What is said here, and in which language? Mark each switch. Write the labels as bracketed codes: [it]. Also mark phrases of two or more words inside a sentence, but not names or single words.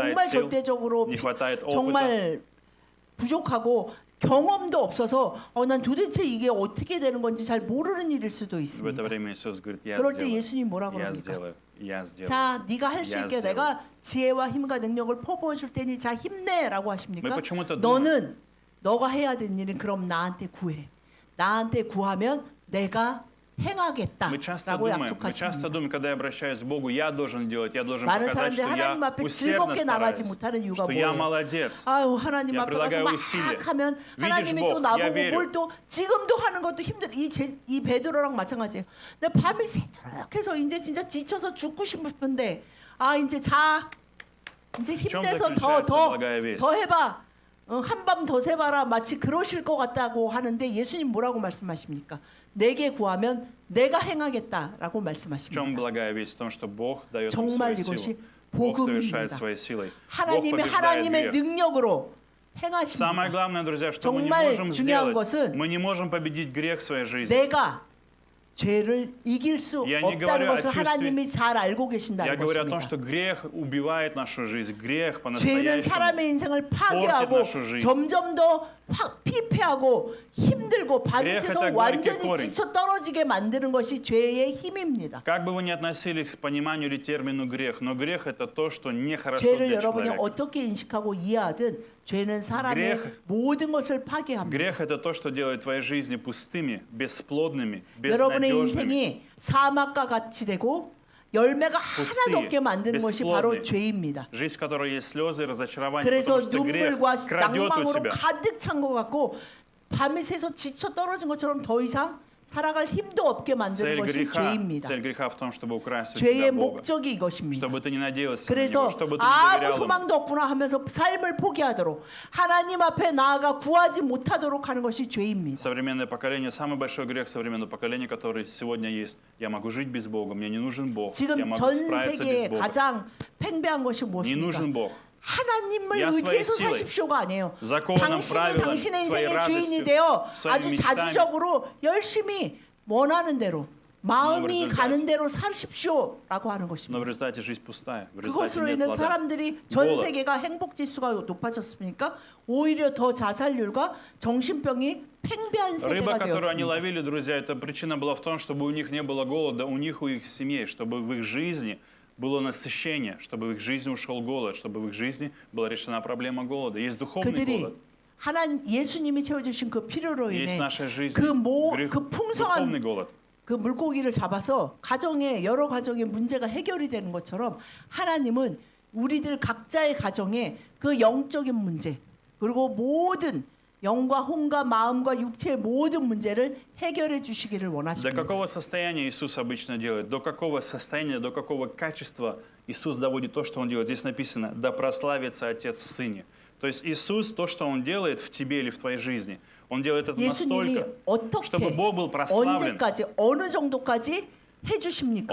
[ko] 정말 [ru] хватает сил, [ko] 절대적으로 [ru] не хватает опыта. [ko] 정말 부족하고 경험도 없어서 난 도대체 이게 어떻게 되는 건지 잘 모르는 일일 수도 [ru] В это [ko] 있습니다. [ru] время Иисус говорит, я [ko] 그럴 때 [ru] сделаю. [ko] 예수님 뭐라고 [ru] Я [ko] 합니까? [ru] сделаю. Я сделаю. [ko] 자, 네가 할 수 [ru] Я [ko] 있게 [ru] сделаю. [ko] 내가 지혜와 힘과 능력을 퍼부어 줄 테니 자 힘내라고 하십니까? [ru] Мы почему-то [ko] 너는 너가 해야 되는 일은 그럼 나한테 구해. 나한테 구하면 내가 행하겠다라고 [ru] Мы часто [ko] 약속하십니다. [ru] думаем, когда я обращаюсь к Богу, я должен делать, я должен [ko] 많은 [ru] показать, [ko] 사람들이 [ru] что я [ko] 하나님 앞에 [ru] усердно [ko] 즐겁게 나가지 [ru] стараюсь, [ko] 못하는 이유가 [ru] что я [ko] 뭐예요? [ru] молодец. [ko] 아유 하나님 [ru] Я [ko] 앞에 가서 [ru] прилагаю [ko] 막 [ru] усилия. [ko] 하면 하나님이 [ru] Видишь, [ko] 또 [ru] Бог, [ko] 나보고 [ru] я верю. [ko] 뭘 또 지금도 하는 것도 힘들어. 이 베드로랑 마찬가지예요. 내 밤이 새도록해서 이제 진짜 지쳐서 죽고 싶은데 이제 자 이제 [ru] чем [ko] 힘내서 [ru] заключается благая весть? [ko] 더 해봐. 한밤 더 새봐라. 마치 그러실 것 같다고 하는데 예수님 뭐라고 말씀하십니까? 내게 구하면 내가 행하겠다라고 [ru] В чем [ko] 말씀하십니다. [ru] благая весть? В том, что Бог дает нам [ko] 정말 [ru] свою [ko] 이것이 [ru] силу. Бог совершает [ko] 복음입니다. [ru] своей силой. Бог [ko] 하나님이 [ru] побеждает [ko] 하나님의 [ru] грех. [ko] 능력으로 [ru] Самое [ko] 행하십니다. [ru] главное, друзья, что мы не [ko] 정말 [ru] можем [ko] 중요한 [ru] сделать, [ko] 것은 [ru] мы не можем победить грех в своей жизни. [ko] 내가 죄를 이길 수 [ru] Я не [ko] 없다는 [ru] говорю о [ko] 것을 [ru] чувстве- [ko] 하나님이 잘 알고 [ru] Я [ko] 계신다는 [ru] говорю о том, [ko] 것입니다. [ru] что грех убивает нашу жизнь, грех [ko] 죄는 [ru] по-настоящему. [ko] 사람의 인생을 파괴하고 [ru] naшу жизнь. [ko] 점점 더 피폐하고 힘들고 밤이 [ru] Грех [ko] 새서 [ru] это [ko] 완전히 [ru] горький корень. [ko] 지쳐 떨어지게 만드는 것이 죄의 힘입니다. [ru] Как бы вы ни относились к пониманию или термину грех, но грех это то, что нехорошо [ko] 죄를 [ru] для [ko] 여러분이 [ru] человека. [ko] 어떻게 인식하고 이해하든 죄는 사람의 [ru] Грех- [ko] 모든 것을 파괴합니다. [ru] Грех это то, что делает твои жизни пустыми, бесплодными, [ko] 여러분의 [ru] безнадежными. [ko] 인생이 사막과 같이 되고 열매가 하나도 없게 만드는 것이 바로 [ru] бесплодные. [ko] 죄입니다. [ru] Жизнь, в которой есть слезы и разочарование, [ko] 그래서 [ru] потому что грех [ko] 눈물과 [ru] крадет у [ko] 낭망으로 [ru] тебя. [ko] 가득 찬 것 같고 밤이 새서 지쳐 떨어진 것처럼 더 이상 살아갈 힘도 없게 만드는 것이 죄입니다. [ru] Цель греха в том, чтобы украсть у [ko] 죄의 [ru] тебя Бога. [ko] 목적이 이것입니다. [ru] Чтобы ты не надеялся на [ko] 그래서 [ru] Него, чтобы ты не [ko] 아무 [ru] доверял Ему. [ko] 소망도 없구나 하면서 삶을 포기하도록 하나님 앞에 나아가 구하지 못하도록 하는 것이 죄입니다. [ru] Современное поколение, самый большой грех современного поколения, который сегодня есть. Я могу жить без Бога, мне не нужен Бог. Я [ko] 지금 [ru] могу [ko] 전 [ru] справиться [ko] 세계에 [ru] без Бога. [ko] 가장 팽배한 것이 [ru] Не [ko] 무엇입니까? [ru] нужен Бог. [ko] 하나님을 [ru] Я своей [ko] 의지해서 [ru] силой, [ko] 사십시오가 아니에요. [ru] законом, [ko] 당신이 [ru] правилом, [ko] 당신의 [ru] своей [ko] 인생의 주인이 [ru] радостью, [ko] 되어 [ru] своими [ko] 아주 [ru] мечтами. [ko] 자주적으로 열심히 원하는 대로 마음이 [ru] результате- [ko] 가는 대로 사십시오라고 하는 [ru] Но в [ko] 것입니다. [ru] результате жизнь пустая. В результате [ko] 그것으로 [ru] нет [ko] 인해 [ru] плода. [ko] 사람들이 전 [ru] голод. [ko] 세계가 행복 지수가 높아졌습니까? 오히려 더 자살률과 정신병이 팽배한 [ru] Рыба, [ko] 세대가 [ru] которую они [ko] 되었습니다. [ru] ловили, друзья, эта причина была в том, чтобы у них не было голода, у них, у их семей, чтобы в их жизни было насыщение, чтобы в их жизни ушел голод, чтобы в их жизни была решена проблема голода. Есть духовный [ko] 그들이 [ru] голод. [ko] 예수님이 채워주신 그 필요로 [ru] Есть в [ko] 인해 [ru] нашей жизни [ko] 그 풍성한 [ru] духовный голод. [ko] 그 물고기를 잡아서 여러 가정의 문제가 해결이 되는 것처럼 하나님은 우리들 각자의 가정에 그 영적인 문제 그리고 모든 영과 혼과 마음과 육체의 모든 문제를 해결해 주시기를 [ru] До [ko] 원하십니다. [ru] какого состояния Иисус обычно делает? До какого состояния, до какого качества Иисус доводит то, что Он делает? Здесь написано: «Да прославится Отец в Сыне». То есть Иисус, то, что Он делает в тебе или в твоей жизни, Он делает это [ko] 예수님이 [ru] настолько, [ko] 어떻게 [ru] чтобы Бог был прославлен. [ko] 언제까지 어느 정도까지 해주십니까?